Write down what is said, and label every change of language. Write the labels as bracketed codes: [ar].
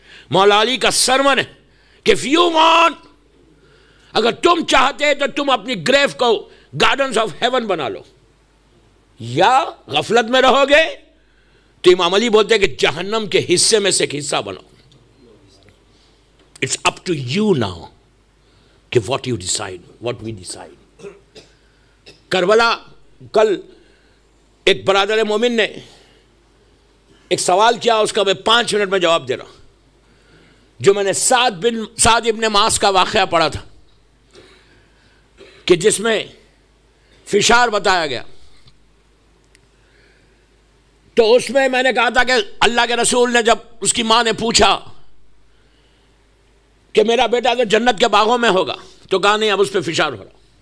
[ur] مولا علی کا سرمن ہے کہ [en] if you want، [ur] اگر تم چاہتے تو تم اپنی گریو کو [en] gardens of heaven [ur] بنا لو، یا غفلت میں رہو گے تو امام علی بولتے ہیں کہ جہنم کے حصے میں سے ایک حصہ بنو. [en] It's up to you now کہ what you decide, what we decide. [ur] Karbala کل ایک برادر مومن نے ایک سوال کیا، اس کا میں 5 منٹ میں جواب دے رہا ہوں. جو میں نے سعد ابن معاذ کا واقعہ پڑھا تھا کہ جس میں فشار بتایا گیا، تو اس میں میں نے کہا تھا کہ اللہ کے رسول نے جب اس کی ماں نے پوچھا کہ میرا بیٹا تو جنت کے باغوں میں ہوگا، تو کہا نہیں، اب اس پہ فشار ہو رہا.